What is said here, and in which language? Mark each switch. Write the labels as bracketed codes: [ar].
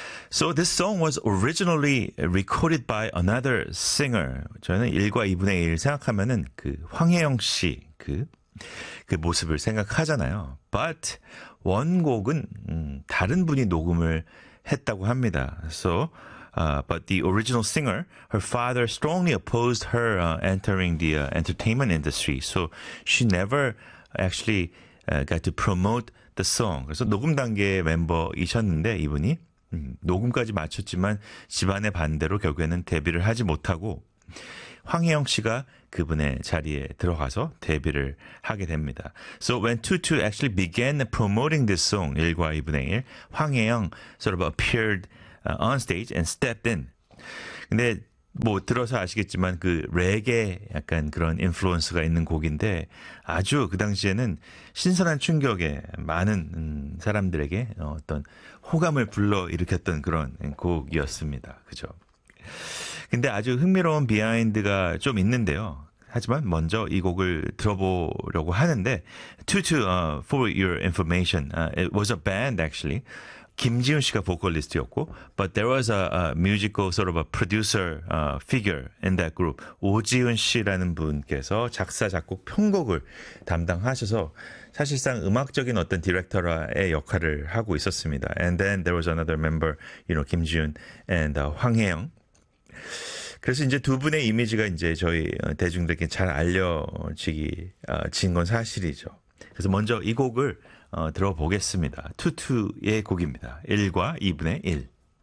[en] So this song was originally recorded by another singer. [ko] 저는 1과 2분의 1 생각하면은 그 황혜영 씨 그 모습을 생각하잖아요. But 원곡은 다른 분이 녹음을 했다고 합니다. [en] So, but the original singer, her father strongly opposed her entering the entertainment industry. So she never actually got to promote the song. [ko] 그래서 녹음 단계의 멤버이셨는데 이분이 녹음까지 마쳤지만 집안의 반대로 결국에는 데뷔를 하지 못하고 황혜영 씨가 그분의 자리에 들어가서 데뷔를 하게 됩니다. [en] So when Tutu actually began promoting this song, 1과 2분의 1, 황혜영 sort of appeared on stage and stepped in. [ko] 근데 뭐 들어서 아시겠지만 그 레게 약간 그런 인플루언스가 있는 곡인데 아주 그 당시에는 신선한 충격에 많은 사람들에게 어떤 호감을 불러일으켰던 그런 곡이었습니다. 그죠? 근데 아주 흥미로운 비하인드가 좀 있는데요. 하지만 먼저 이 곡을 들어보려고 하는데 [en] for your information, it was a band actually. [ko] 김지훈 씨가 보컬리스트였고 [en] but there was a musical sort of a producer figure in that group. [ko] 오지훈 씨라는 분께서 작사, 작곡, 편곡을 담당하셔서 사실상 음악적인 어떤 디렉터라의 역할을 하고 있었습니다. [en] And then there was another member, you know, 김지훈 and 황혜영. [ko] 그래서 이제 두 분의 이미지가 이제 저희 대중들에게 잘 알려진 건 사실이죠. 그래서 먼저 이 곡을 들어보겠습니다. 투투의 곡입니다. 1과 2분의 1.